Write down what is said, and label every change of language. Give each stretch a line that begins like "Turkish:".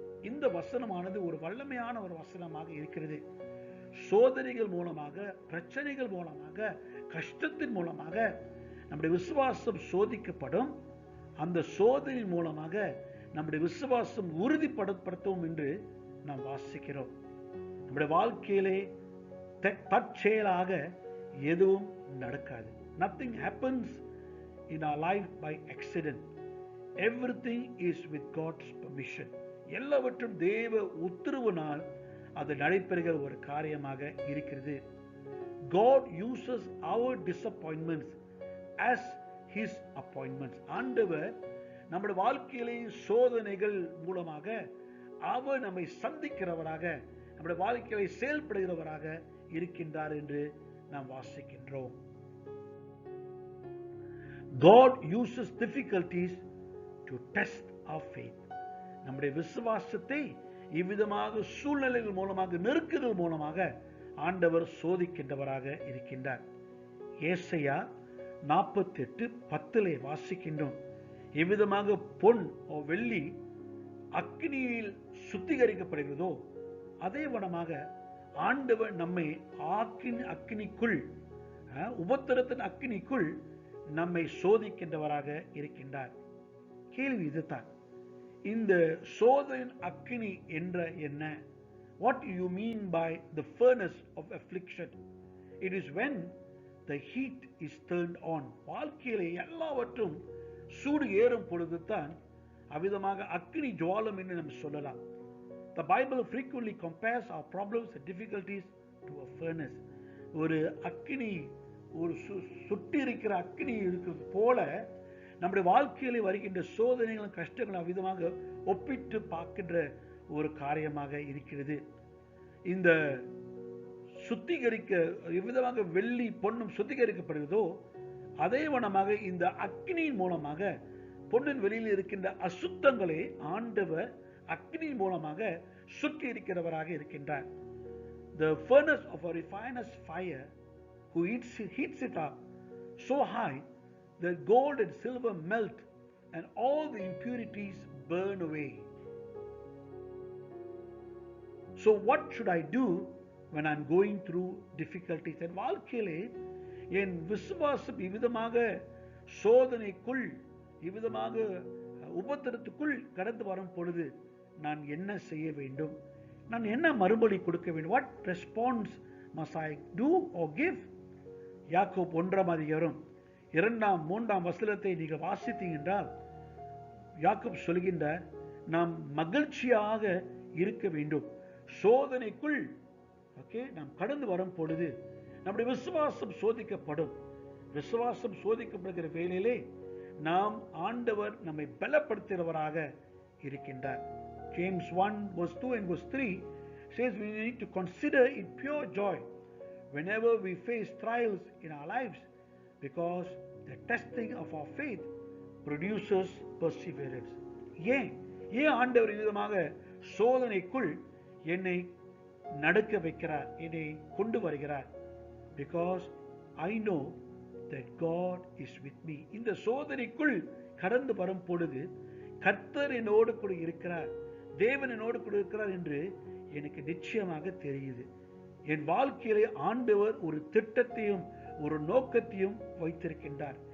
Tamil: இந்த வசனமானது ஒரு வல்லமையான ஒரு வசனமாக இருக்கிறது. சோதனைகள் மூலமாக, பிரச்சனைகள் மூலமாக, கஷ்டத்தின் மூலமாக நம்முடைய விசுவாசம் சோதிக்கப்படும். அந்த சோதனை மூலமாக நம்முடைய விசுவாசம் உறுதிப்படுத்தவும் என்று நாம் வாசிக்கிறோம். நம்முடைய வாழ்க்கையிலே தற்செயலாக எதுவும் நடக்காது.
English: Nothing happens in our life by accident. Everything is with God's permission.
Tamil: எல்லாவற்றும் தேவ உத்தரவினால் அது நடைபெறுகிற ஒரு காரியமாக இருக்கிறது.
English: God uses our disappointments as His appointments.
Tamil: ஆண்டவர் நம்முடைய வாழ்க்கையிலே சோதனைகள் மூலமாக அவர் நம்மை சந்திக்கிறவராக, நம்முடைய வாழ்க்கையை செயல்படுகிறவராக இருக்கின்றார் என்று நாம் வாசிக்கின்றோம்.
English: God uses difficulties to test our faith.
Tamil: நம்முடைய விசுவாசத்தை இவ்விதமாக சூழ்நிலைகள் மூலமாக, நெருக்குதல் மூலமாக ஆண்டவர் சோதிக்கின்றவராக இருக்கின்றார். ஏசாயா 48:10 வாசிக்கின்றோம். எவ்விதமாக பொன் வெள்ளி அக்னியில் சுத்திகரிக்கப்படுகிறதோ அதே வண்ணமாக ஆண்டவர் நம்மை அக்னிக்குள், உபத்திரத்தின் அக்னிக்குள் நம்மை சோதிக்கின்றவராக இருக்கின்றார். கேள்வி இதுதான், இந்த சோதனை அக்னி என்ற என்ன?
English: What do you mean by the furnace of affliction? It is when the heat is turned on.
Tamil: வாழ்க்கையிலே எல்லாவற்றும் சூடு ஏறும் பொழுதுதான் அவ்விதமாக அக்னி ஜுவாலம் என்று நாம் சொல்லலாம்.
English: The Bible frequently compares our problems and difficulties to a furnace.
Tamil: ஒரு அக்னி, ஒரு சுட்டி இருக்கிற அக்னி இருக்கிறது போல நம்முடைய வாழ்க்கையிலே வருகின்ற சோதனைகளும் கஷ்டங்களும் அவ்விதமாக ஒப்பிட்டு பார்க்கின்ற ஒரு காரியமாக இருக்கிறது. இந்த சுத்திகரிக்க எவ்விதமாக வெள்ளி பொன்னும் சுத்திகரிக்கப்படுகிறதோ அதே வண்ணமாக இந்த அக்னியின் மூலமாக பொன்னின் வெளியில் இருக்கின்ற அசுத்தங்களை ஆண்டவர் அக்னி மூலமாக சுற்றி இருக்கிறவராக இருக்கின்றார்.
English: The furnace of a refiner's fire who heats it up so high that gold and silver melt and all the impurities burn away. So what should I do when I'm going through difficulties?
Tamil: என் வாழ்க்கையிலே என் விசுவாசம் இவ்விதமாக சோதனைக்குள், இவ்விதமாக உபத்திரத்துக்குள் கடந்து வரும் பொழுது நான் என்ன செய்ய வேண்டும்? நான் என்ன மறுபடி கொடுக்க வேண்டும்?
English: What response must I do or give?
Tamil: Yakob 1ஆம் அதிகாரம் 2ஆம் 3ஆம் வசனத்தை நீங்கள் வாசித்தீங்க என்றால் யாக்கோப் சொல்கின்றார், நாம் மகிழ்ச்சியாக இருக்க வேண்டும். சோதனைக்குள் நாம் கடந்து வரும் பொழுது நம்முடைய விசுவாசம் சோதிக்கப்படும். விசுவாசம் சோதிக்கப்படுகிற வேளையிலே நாம் ஆண்டவர் நம்மை பலப்படுத்துகிறவராக இருக்கின்றார்.
English: James 1 verse 2 and verse 3 says we need to consider it pure joy whenever we face trials in our lives, because the testing of our faith produces perseverance.
Tamil: ஏன் ஆண்டவர் விதமாக சோதனைக்குள் என்னை நடக்க வைக்கிறார், என்னை கொண்டு வருகிறார்?
English: Because I know that God is with me.
Tamil: இந்த சோதனைக்குள் கடந்து வரும் பொழுது கர்த்தர் என்னோடு கூட இருக்கிறார், தேவன் என்னோடு கூட இருக்கிறார் என்று எனக்கு நிச்சயமாக தெரியுது. என் வாழ்க்கையிலே ஆண்டவர் ஒரு திட்டத்தையும் ஒரு நோக்கத்தையும் வைத்திருக்கின்றார்.